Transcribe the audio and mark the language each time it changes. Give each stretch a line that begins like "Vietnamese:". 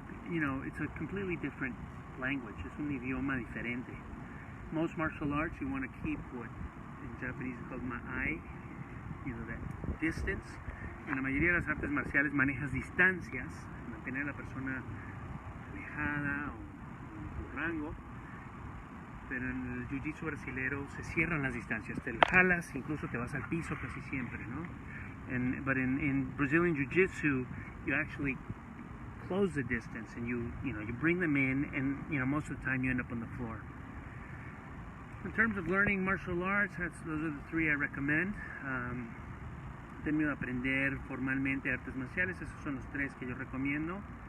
English: You know, it's a completely different language.
Spanish: Es un idioma diferente.
English: Most martial arts, you want to keep what in Japanese is called ma'ai, you know, that distance.
Spanish: En la mayoría de las artes marciales manejas distancias, mantener a la persona alejada o en tu rango. Pero en el jiu-jitsu brasilero se cierran las distancias, te jalas, incluso te vas al piso casi siempre, ¿no?
English: But in Brazilian jiu-jitsu, you actually close the distance and you bring them in, and most of the time you end up on the floor. In terms of learning martial arts, those are the three I recommend.
Spanish: En términos de aprender formalmente artes marciales, esos son los tres que yo recomiendo.